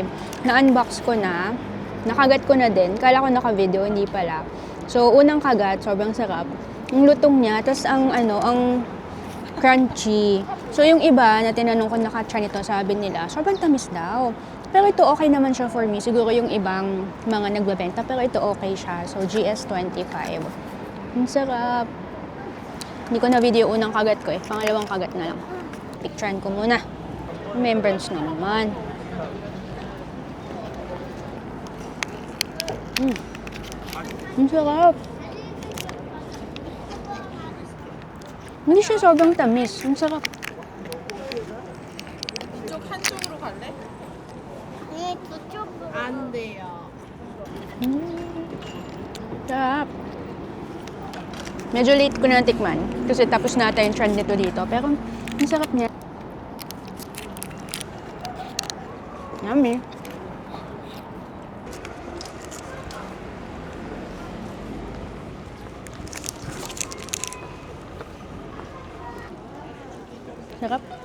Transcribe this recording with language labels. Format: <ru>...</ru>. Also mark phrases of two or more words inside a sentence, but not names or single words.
<tl>Na-unbox ko na. Nakagat ko na din. Kala ko naka-video, hindi pala. So, unang kagat, sobrang sarap. Yung lutong niya, tapos ang crunchy. So, yung iba na tinanong ko naka-try nito, sabi nila, sobrang tamis daw. Pero ito okay naman siya</tl> <en>for me.</en> <tl>Siguro yung ibang mga nagbebenta, pero ito okay siya. So, GS25. Ang sarap. Hindi ko na video unang kagat ko eh. Pangalawang kagat na lang. Picturean ko muna. Remembrance na naman. Ang sarap. Hindi siya sobrang tamis. Ang sarap.</tl> <ko>이쪽 한쪽으로 갈래? 네, 저쪽으로. 안 돼요. 음.</ko> <tl>Sarap. Medyo late ko na tikman kasi tapos na ata yung trend nito dito. Pero ang sarap niya. Yummy. Sarap.</tl>